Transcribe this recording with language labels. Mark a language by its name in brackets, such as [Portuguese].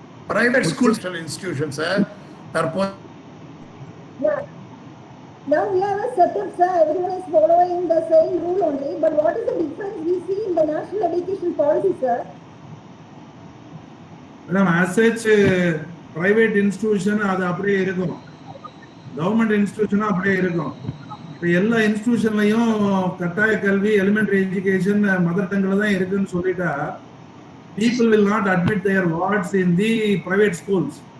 [English] Private schools institutions தற்போது yeah. Now we have a setup, sir. Everyone is following the same rule only. But what is the difference we see in the national education policy, sir? madam, as such private institution [Tamil] அது அப்படியே இருக்கும், government institution அப்படியே இருக்கும். இப்போ எல்லா இன்ஸ்டிடியூஷன்லையும் கட்டாய கல்வி, elementary education mother டங்கில் தான் இருக்குன்னு சொல்லிட்டா [English] people will not admit their wards in the private schools.